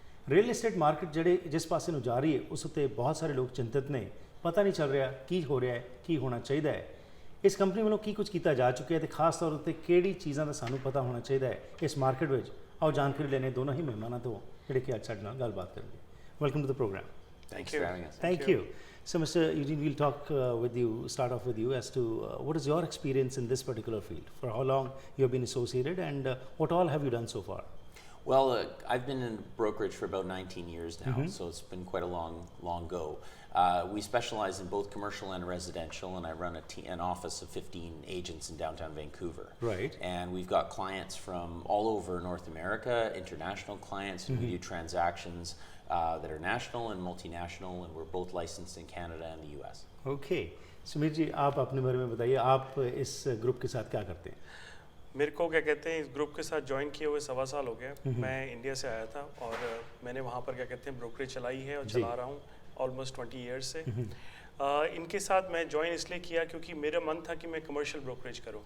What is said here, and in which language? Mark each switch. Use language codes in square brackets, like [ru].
[pa] Real estate market ਜਿਸ ਪਾਸੇ ਨੂੰ ਜਾ ਰਹੀ ਹੈ ਉਸ ਉੱਤੇ ਬਹੁਤ ਸਾਰੇ ਲੋਕ ਚਿੰਤਤ ਨੇ। ਪਤਾ ਨਹੀਂ ਚੱਲ ਰਿਹਾ ਕੀ ਹੋ ਰਿਹਾ ਹੈ, ਕੀ ਹੋਣਾ ਚਾਹੀਦਾ ਹੈ। ਇਸ ਕੰਪਨੀ ਵੱਲੋਂ ਕੀ ਕੁਝ ਕੀਤਾ ਜਾ ਚੁੱਕਿਆ ਹੈ ਤੇ ਖਾਸ ਤੌਰ ਉੱਤੇ ਕਿਹੜੀ ਚੀਜ਼ਾਂ ਦਾ ਸਾਨੂੰ ਪਤਾ ਹੋਣਾ ਚਾਹੀਦਾ ਹੈ ਇਸ ਮਾਰਕੀਟ ਵਿੱਚ। ਆਓ ਜਾਣਕਾਰੀ ਲੈਣੇ ਦੋਨੋਂ ਹੀ ਮਹਿਮਾਨਾਂ ਤੋਂ ਜਿਹੜੇ ਕਿ ਅੱਜ ਸਾਡੇ ਨਾਲ ਗੱਲਬਾਤ ਕਰਨਗੇ। [en] Welcome to the program. Thanks for having us. Thank you. So, Mr. Eugene, we'll talk start off with you as to what is your experience in this particular field? For how long you have been associated and what all have you done so far? Well, I've been in brokerage for about 19 years now, so it's been quite a long go. We specialize in both commercial and residential, and I run an office of 15 agents in downtown Vancouver. Right. And we've got clients from all over North America, international clients, and we do transactions that are national and multinational, and we're both licensed in Canada and the US. Okay. [hi] Sumeer जी, आप अपने बारे में बताइए, आप इस group के साथ क्या करते हैं? मेरे को क्या कहते हैं, इस ग्रुप के साथ ज्वाइन किए हुए 1.25 साल हो गए। मैं इंडिया से आया था और मैंने वहाँ पर क्या कहते हैं ब्रोकरेज चलाई है और चला रहा हूँ ऑलमोस्ट 20 ईयर्स से। इनके साथ मैं ज्वाइन इसलिए किया क्योंकि मेरा मन था कि मैं कमर्शियल ब्रोकरेज करूं